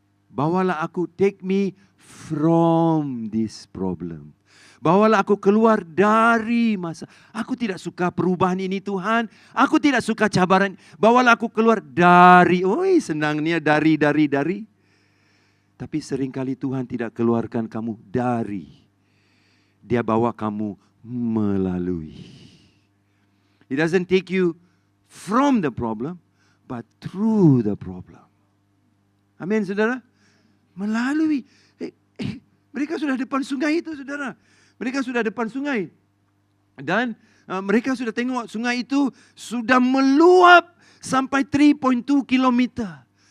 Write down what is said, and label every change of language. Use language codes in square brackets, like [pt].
[ms] Bawalah aku, [en] take me from this problem. [ms] Bawalah aku keluar dari masalah. Aku tidak suka perubahan ini Tuhan. Aku tidak suka cabaran. Bawalah aku keluar dari. Oi, senangnya dari. Tapi seringkali Tuhan tidak keluarkan kamu dari. Dia bawa kamu melalui. [en] He doesn't take you from the problem, but through the problem. [ms] Amin, saudara? Melalui. Mereka sudah depan sungai itu, saudara. Mereka sudah depan sungai. Dan mereka sudah tengok sungai itu sudah meluap sampai 3.2 kilometer.